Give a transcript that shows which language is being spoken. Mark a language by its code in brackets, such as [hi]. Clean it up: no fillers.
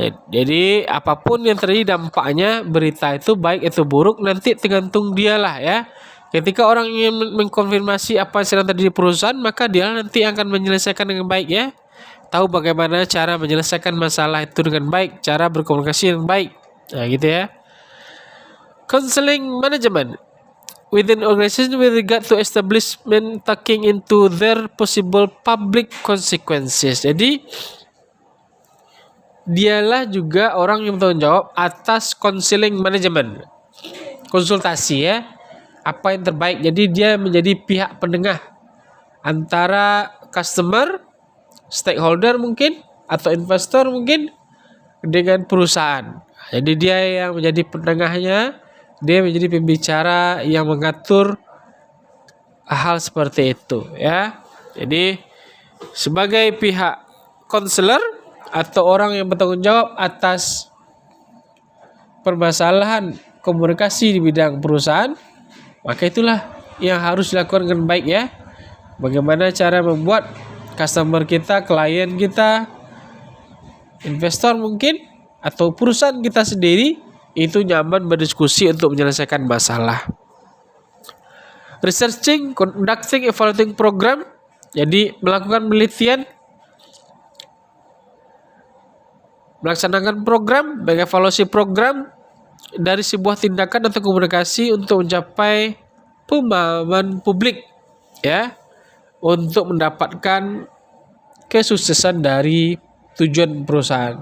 [id] Jadi apapun yang terjadi dampaknya berita itu baik itu buruk nanti tergantung dialah ya. Ketika orang ingin mengkonfirmasi apa yang sedang terjadi di perusahaan, maka dia nanti akan menyelesaikan dengan baik ya. Tahu bagaimana cara menyelesaikan masalah itu dengan baik, cara berkomunikasi dengan baik. Nah, gitu ya. [en] Counseling management within organization with regard to establishment taking into their possible public consequences. [id] Jadi dialah juga orang yang bertanggung jawab atas counseling management, konsultasi ya, apa yang terbaik. Jadi dia menjadi pihak penengah antara customer, stakeholder mungkin, atau investor mungkin, dengan perusahaan. Jadi dia yang menjadi penengahnya, dia menjadi pembicara yang mengatur hal seperti itu ya. Jadi sebagai pihak konselor atau orang yang bertanggung jawab atas permasalahan komunikasi di bidang perusahaan, maka itulah yang harus dilakukan dengan baik ya. Bagaimana cara membuat customer kita, klien kita, investor mungkin, atau perusahaan kita sendiri itu nyaman berdiskusi untuk menyelesaikan masalah. [en] Researching, conducting, evaluating program. [id] Jadi melakukan penelitian, melaksanakan program, mengevaluasi program dari sebuah tindakan atau komunikasi untuk mencapai pemahaman publik ya, untuk mendapatkan kesuksesan dari tujuan perusahaan.